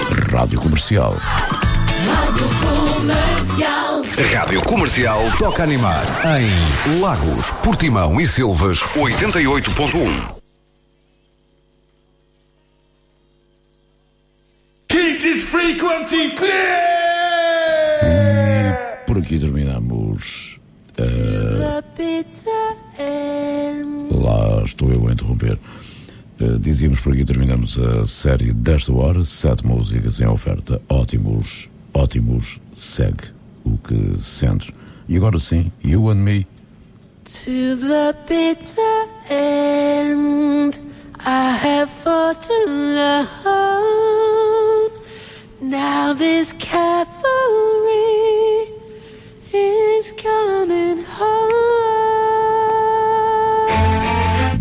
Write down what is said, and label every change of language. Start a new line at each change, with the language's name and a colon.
Portuguese: Rádio Comercial. Rádio Comercial. Rádio Comercial toca animar em Lagos, Portimão e Silvas, 88.1.
English: Keep this frequency clear!
Portuguese: Por aqui terminamos. Lá estou eu a interromper. Dizíamos por aqui, terminamos a série desta hora, 7 músicas em oferta, ótimos, ótimos, segue o que sentes. E agora sim,
English: you and me. To the bitter end, I have fought alone. Now this cavalry is coming home.